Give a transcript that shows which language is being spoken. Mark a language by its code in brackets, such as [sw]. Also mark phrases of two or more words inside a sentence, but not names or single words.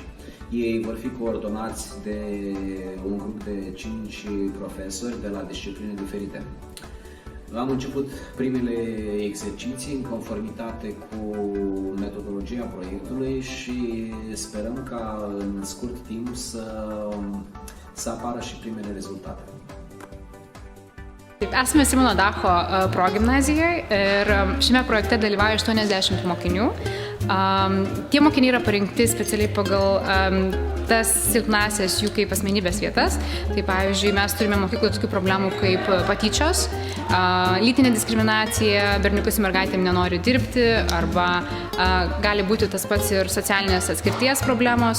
[ro] Ei vor fi coordonați de un grup de 5 profesori de la discipline diferite. Am început primele exerciții în conformitate cu metodologia proiectului și sperăm ca în scurt timp să apară și primele rezultate. [lt] Esame Simono Dacho progimnazijoje ir šiame projekte dalyvauja 80 mokinių. Tie mokiniai yra parinkti specialiai pagal tas silpnasias jų kaip asmenybės vietas. Tai pavyzdžiui, mes turime mokykloje tokių problemų kaip patyčios, lytinė diskriminacija, berniukai su mergaitėm nenori dirbti, arba gali būti tas pats ir socialinės atskirties problemos.